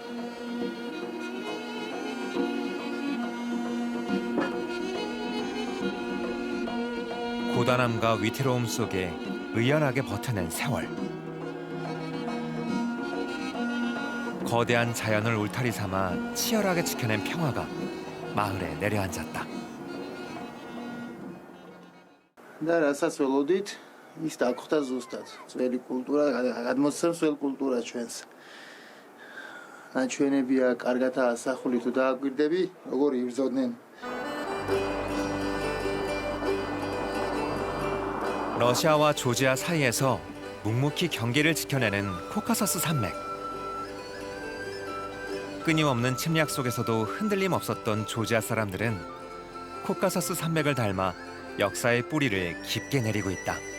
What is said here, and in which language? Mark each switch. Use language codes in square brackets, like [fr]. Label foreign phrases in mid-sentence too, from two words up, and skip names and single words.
[ko] 고단함과 위태로움 속에 의연하게 버텨낸 세월. 거대한 자연을 울타리 삼아 치열하게 지켜낸 평화가 마을에 내려앉았다. [ka] და რასაც ველოდით, ის დაგხვდა ზუსტად. ძველი კულტურა, გადმოსცემს ძველ კულტურას ჩვენს. ნაჩვენებია, კარგადაა ასახული, თუ დააკვირდები, როგორ იბრძოდნენ. [ko] 러시아와 조지아 사이에서 묵묵히 경계를 지켜내는 코카서스 산맥. 끊임없는 침략 속에서도 흔들림 없었던 조지아 사람들은 코카서스 산맥을 닮아 역사의 뿌리를 깊게 내리고 있다.